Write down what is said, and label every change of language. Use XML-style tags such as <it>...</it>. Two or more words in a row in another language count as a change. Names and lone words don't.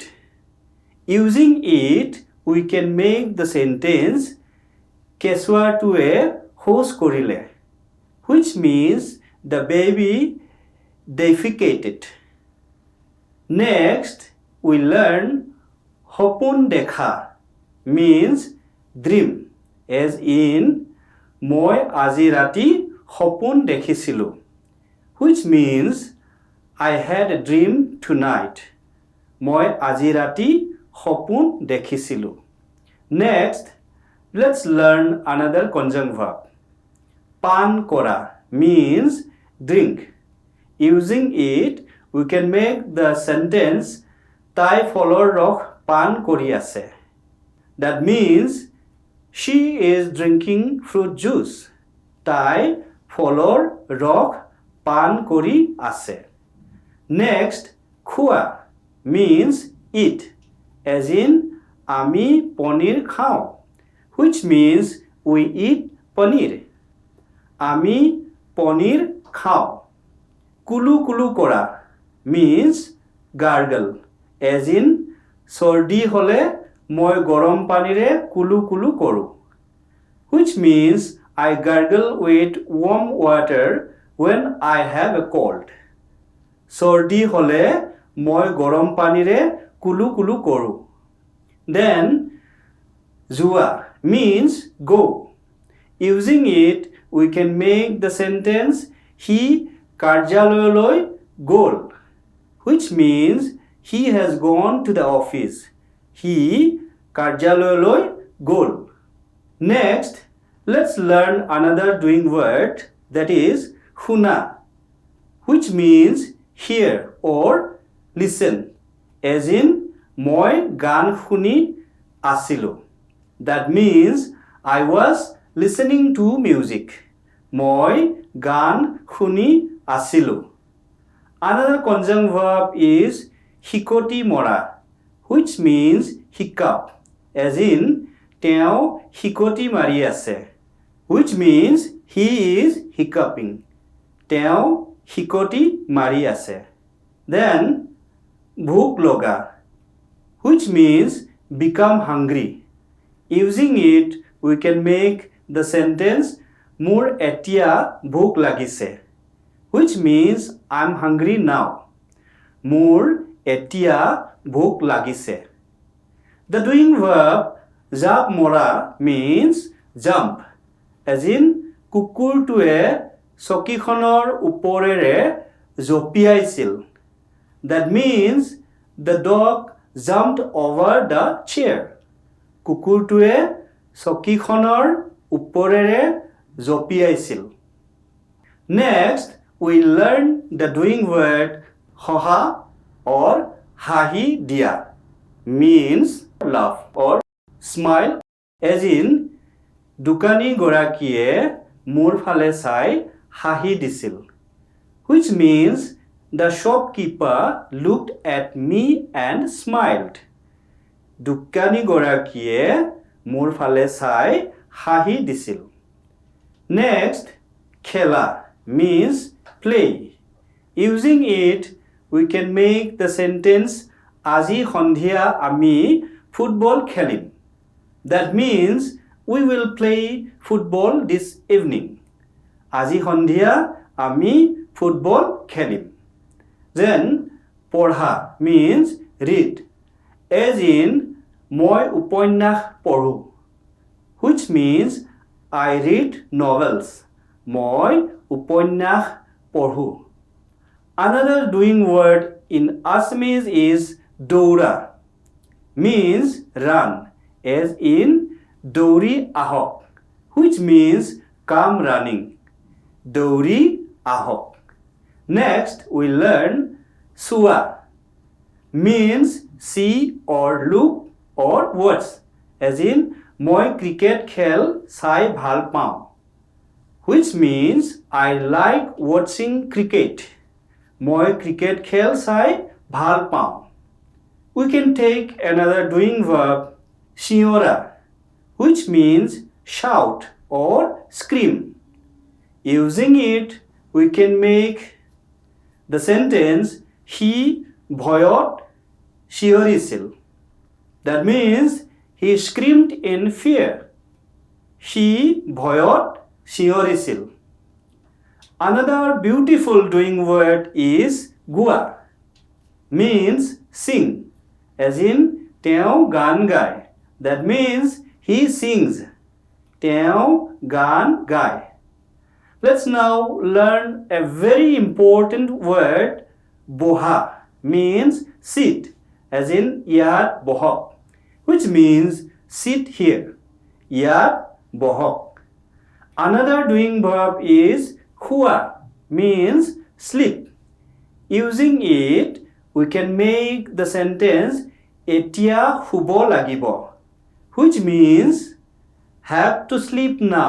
<en>Using it, we can make the sentence</en> <as>কেঁচুৱাটোৱে হচ কৰিলে,</as> <en>which means the baby defecated. Next, we learn</en> <as>সপোন দেখা</as> <en>means dream, as in</en> <as>মই আজি ৰাতি সপোন দেখিছিলোঁ,</as> <en>which means I had a dream tonight.</en> <as>মই আজি ৰাতি সপোন দেখিছিলোঁ.</as> <en>Next, let's learn another conjunct verb.</en> <as>পান কৰা</as> <en>means drink. Using it, we can make the sentence</en> <as>তাই ফলৰ ৰস পান কৰি আছে.</as> <en>That means she is drinking fruit juice.</en> <as>তাই ফলৰ ৰস পান কৰি আছে.</as> <en>Next, খোৱা means eat, as in</en> <as>আমি পনীৰ খাওঁ,</as> <en>which means we eat paneer.</en> <as>আমি পনীৰ খাওঁ. কুলু কুলু কৰা</as> <en>means gargle, as in</en> <as>চৰ্দি হ'লে মই গৰম পানীৰে কুলু কুলু কৰোঁ,</as> <en>which means I gargle with warm water when I have a cold.</en> <as>চৰ্দি হ'লে মই গৰম পানীৰে কুলু কুলু কৰোঁ.</as> <en>Then যোৱা means go. Using it, we can make the sentence he</en> <as>কাৰ্যালয়লৈ গ'ল,</as> <en>which means he has gone to the office.</en> <as>He কাৰ্যালয়লৈ গ'ল.</as> <en>Next, let's learn another doing word, that is শুনা, which means hear or listen, as in</en> <as>মই গান শুনি আছিলোঁ.</as> <en>That means I was listening to music.</en> <as>মই গান শুনি আছিলোঁ.</as> <en>Another conjunct verb is</en> <as>হিকটি মৰা,</as> <en>which means hiccup, as in</en> <as>তেওঁ হিকটি মাৰি আছে,</as> <en>which means he is hiccuping.</en> <as>তেওঁ হিকটি মাৰি আছে. Then ভোক লগা,</as> <en>which means become hungry. Using it, we can make the sentence</en> <as>মোৰ এতিয়া ভোক লাগিছে,</as> <en>which means I'm hungry now.</en> <as>মোৰ এতিয়া ভোক লাগিছে.</as> <en>The doing verb</en> <as>জাপ মৰা</as> <en>means jump, as in</en> <as>কুকুৰটোৱে চকীখনৰ ওপৰেৰে জঁপিয়াইছিল.</as> <en>That means the dog jumped over the chair.</en> <as>কুকুৰটোৱে চকীখনৰ ওপৰেৰে জঁপিয়াইছিল.</as> <en>Next, we learn the doing word হহা or</en> <as>হাঁহি দিয়া</as> <en>means laugh or smile, as in</en> <as>দোকানী গৰাকীয়ে মোৰ ফালে চাই হাঁহি দিছিল,</as> <en>which means the shopkeeper looked at me and smiled.</en> <as>দোকানী গৰাকীয়ে মোৰ ফালে চাই হাঁহি দিছিল.</as> <en>Next, খেলা means play. Using it, we can make the sentence</en> <as>আজি সন্ধিয়া আমি ফুটবল খেলিম.</as> <en>That means we will play football this evening.</en> <as>আজি সন্ধিয়া আমি ফুটবল খেলিম.</as> <en>Then পঢ়া means read, as in</en> <as>মই উপন্যাস পঢ়ো,</as> <en>which means I read novels.</en> <as>মই উপন্যাস পঢ়ো.</as> <en>Another doing word in Assamese is দৌৰা, means run, as in</en> <as>দৌৰি আহক,</as> <en>which means come running.</en> <as>দৌৰি আহক.</as> <en>Next, we learn চোৱা means see or look or watch, as in</en> <as>মই ক্ৰিকেট খেল চাই ভাল পাওঁ,</as> <en>which means I like watching cricket.</en> <as>মই ক্ৰিকেট খেল চাই ভাল পাওঁ.</as> <en>We can take another doing verb চিঞৰা, which means shout or scream. Using it, we can make the sentence</en> <as>সি ভয়ত চিঞৰিছিল.</as> <en>That means he screamed in fear.</en> <as>সি ভয়ত চিঞৰিছিল.</as> <en>Another beautiful doing word is গোৱা, means sing, as in</en> <as>তেওঁ গান গায়.</as> <en>That means he sings.</en> <as>তেওঁ গান গায়.</as> <en>Let's now learn a very important word, boha, means sit, as in</en> <as>ইয়াত বহক,</as> <en>which means sit here.</en> <as>ইয়াত বহক.</as> <en>Another doing verb is hua, means sleep. Using it, we can make the sentence</en> <as>এতিয়া শুব লাগিব,</as> <en>which means have to sleep now.</en>